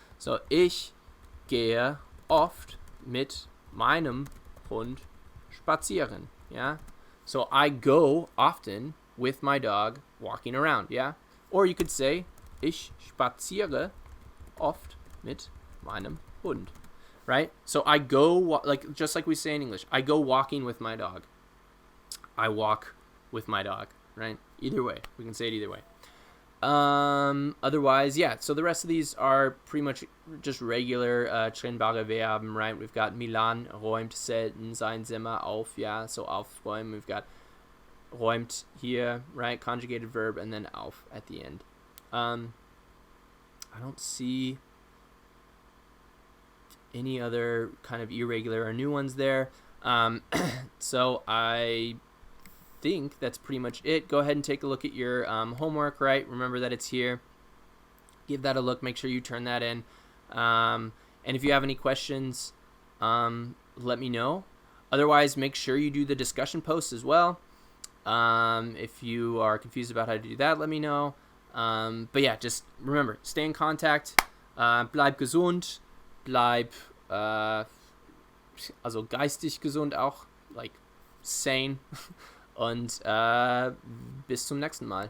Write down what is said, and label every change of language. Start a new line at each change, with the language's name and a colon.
German: So, ich gehe oft mit meinem Hund spazieren, yeah?
English: So, I go often with my dog walking around, yeah? Or you could say,
German: ich spaziere oft mit meinem Hund, right?
English: So I go, just like we say in English, I go walking with my dog. I walk with my dog, right? Either way, we can say it either way. Otherwise, yeah, so the rest of these are pretty much just regular trennbare Verben, right? We've got
German: Milan räumt selten sein Zimmer auf,
English: yeah, so aufräumen. We've got räumt here, right? Conjugated verb, and then auf at the end. I don't see any other kind of irregular or new ones there. So I think that's pretty much it. Go ahead and take a look at your homework, right? Remember that it's here. Give that a look. Make sure you turn that in. And if you have any questions, let me know. Otherwise, make sure you do the discussion post as well. If you are confused about how to do that, let me know. But yeah, just remember, stay in contact.
German: Bleib gesund. Bleib, also geistig gesund auch.
English: Like, sane.
German: Und bis zum nächsten Mal.